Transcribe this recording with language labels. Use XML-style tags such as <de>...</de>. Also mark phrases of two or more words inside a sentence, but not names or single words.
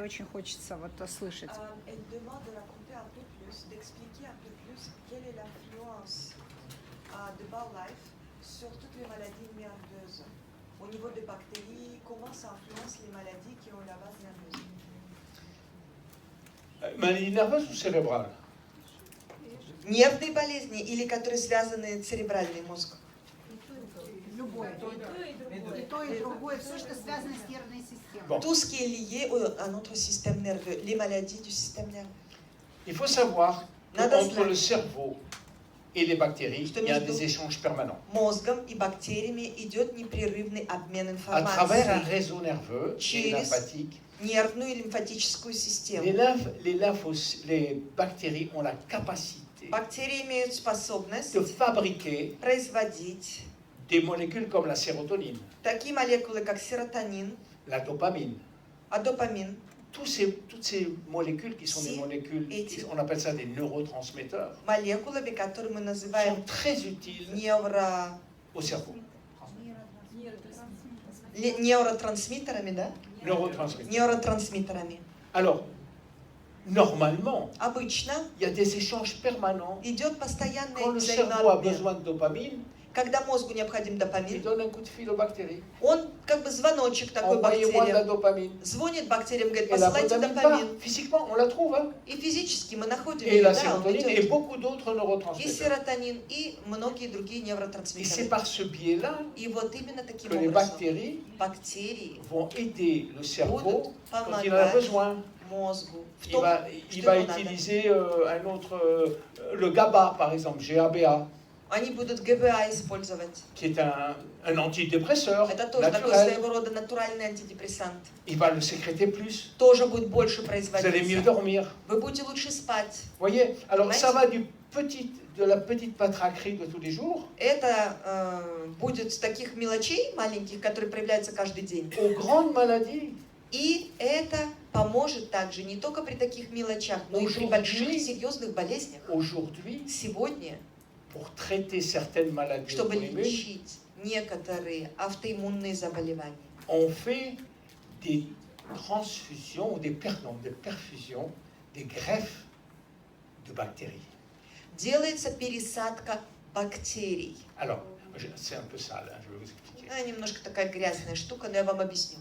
<ru>Очень хочется вот услышать.</ru> <fr>Elle demande de raconter un peu plus, d'expliquer un peu plus quelle est l'influence de BioLife sur toutes les maladies nerveuses. Au niveau des bactéries, comment ça influence les maladies qui ont la base nerveuse? Maladie nerveuse ou cérébrale?</fr> <ru>Нервные болезни или которые связаны с церебральным мозгом? Любое. И то, и другое. Все, что связано с нервной системой.</ru> <fr>Bon. Tout ce qui est lié à notre système nerveux, les maladies du système nerveux. Il faut savoir</fr> <ru>Надо</ru> <fr>qu'entre</fr> <ru>знать.</ru> <fr>le cerveau et les bactéries,</fr> <ru>Что</ru> <fr>il y a</fr> <ru>между</ru> <fr>des échanges permanents.</fr> <ru>Мозгом и бактериями идет непрерывный обмен</ru> <fr>À travers un</fr> <ru>информацией.</ru> <fr>réseau nerveux et</fr> <ru>Через</ru> <fr>lymphatique,</fr> <ru>Нервную и лимфатическую систему.</ru> <fr>les bactéries ont la capacité</fr> <ru>Бактерии имеют способность</ru> <fr>de fabriquer</fr> <ru>производить</ru> <fr>des molécules comme la sérotonine,</fr> <ru>такие молекулы, как серотонин,</ru> <fr>la dopamine.</fr> <ru>допамин,</ru> <fr>Toutes ces molécules qui sont des Si. molécules, Et- on appelle ça des neurotransmetteurs,</fr> <ru>молекулами, которые мы</ru> <fr>sont</fr> <ru>называем</ru> <fr>très utiles au cerveau.</fr> <ru>невротрансмиттерами, да?</ru> <fr>Neurotransmetteurs.</fr> <ru>Невротрансмиттерами.</ru> <fr>Alors, normalement,</fr> <ru>Обычно</ru> <fr>il y a des échanges permanents.</fr> <ru>идет постоянный</ru> <fr>Quand le cerveau a</fr> <ru>взаимообмен.</ru> <fr>besoin de dopamine,</fr> <ru>Когда мозгу необходим</ru> <fr>il</fr> <ru>допамин,</ru> <fr>donne un coup de fil aux bactéries.</fr> <ru>он как бы звоночек такой</ru> <fr>Envoyez-moi de la</fr> <ru>бактериям.</ru> <fr>dopamine.</fr> <ru>Звонит бактериям, говорит,</ru> <fr>Et la</fr> <ru>посылайте</ru> <fr>dopamine part.</fr> <ru>допамин.</ru> <fr>Physiquement, on la trouve. Hein.</fr> <ru>И физически мы находим</ru> <fr>Et</fr> <ru>ее,</ru> <fr>la</fr> <ru>да, он</ru> <fr>sérotonine et</fr> <ru>идет.</ru> <fr>beaucoup d'autres</fr> <ru>И</ru> <fr>neurotransmetteurs.</fr> <ru>серотонин, и многие другие</ru> <fr>Et c'est</fr> <ru>невротрансмиттеры.</ru> <fr>par ce biais-là</fr> <ru>И вот именно таким</ru> <fr>que les</fr> <ru>образом</ru> <fr>bactéries</fr> <ru>бактерии</ru> <fr>vont aider le cerveau</fr> <ru>будут</ru> <fr>quand il en a</fr> <ru>помогать</ru> <fr>besoin.</fr> <ru>мозгу в</ru> <fr>Il</fr> <ru>том,</ru> <fr>va,</fr> <ru>что</ru> <fr>il va</fr> <ru>ему надо.</ru> <fr>utiliser un autre, le GABA par exemple,</fr> <ru>GABA, Они будут ГБА использовать.</ru> <fr>qui est un antidépresseur</fr> <ru>Это тоже такой</ru> <fr>naturel.</fr> <ru>своего рода натуральный антидепрессант.</ru> <fr>Il va le sécréter plus.</fr> <ru>Тоже будет больше</ru> <fr>Vous allez mieux</fr> <ru>производиться.</ru> <fr>dormir.</fr> <ru>Вы будете лучше спать.</ru> <fr>Vous voyez? Alors Ouais. ça va de la petite patraquerie de tous les jours</fr> <ru>Это будет с таких мелочей маленьких, которые проявляются каждый день.</ru> <fr>aux grandes maladies.</fr> <ru>И это поможет также не только при таких мелочах, но и при больших</ru> <fr>Aujourd'hui-</fr> <ru>серьезных болезнях.</ru> <fr>Aujourd'hui,</fr> <ru>Сегодня,</ru> <fr>pour traiter certaines maladies</fr> <ru>чтобы</ru> <fr>auto-immunes,</fr> <ru>лечить некоторые автоиммунные заболевания,</ru> <fr>on fait des transfusions ou des perfusions, des greffes de bactéries.</fr> <ru>делается пересадка бактерий.</ru> <fr>Alors, c'est un peu sale, hein, je vais vous expliquer.</fr> <ru>Немножко такая грязная штука, но я вам объясню.</ru>